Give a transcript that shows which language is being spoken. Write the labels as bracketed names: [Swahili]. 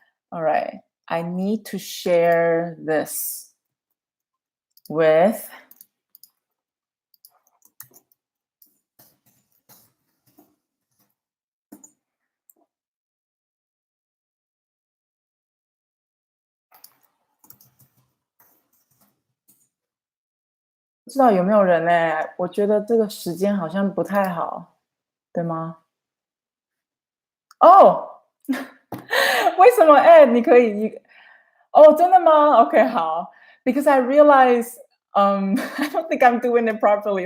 [English] All right, I need to share this with [Chinese] 不知道有没有人呢？我觉得这个时间好像不太好，对吗？哦，为什么？你可以，哦，真的吗？OK，好， [English] because I realize, I don't think I'm doing it properly.